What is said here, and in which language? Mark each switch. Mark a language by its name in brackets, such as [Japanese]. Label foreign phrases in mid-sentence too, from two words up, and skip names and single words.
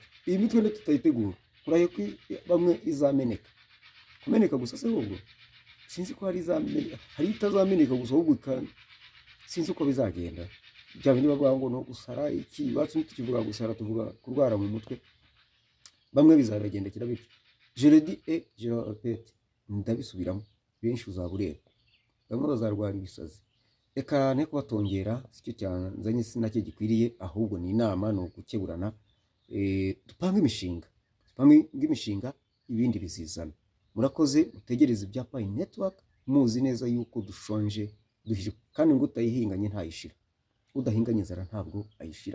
[Kinyarwanda] Iyi mitwe ndio tutayitegura kuraye ko bamwe izameneka. Kumeneka gusa se ahubwo sinzi ko hari izameneka, hari itazameneka gusa ahubwo sinzi uko bizagenda. Bya bindi bavuga ngo no gusara iki, bacu tukivuga gusara tuvuga kurwara mu mutwe. Bamwe bizabagendekera bityo. [French] Je le dis et je le répète, [Kinyarwanda] ndabisubiramo benshi uzaburera, bamwe bazarwara ibisazi. Reka ne kubatongera, sicyo cyanzanye sinacyo gikwiriye, ahubwo ni inama, no gukeburana. Dupanga imishinga, ibindi bizizana. Murakoze, mutegereze ibya Pine Network, muzi neza yuko dushonje duhije, kandi ngo utayihinganye ntayishira, udahinganye inzara ntabwo ayishira.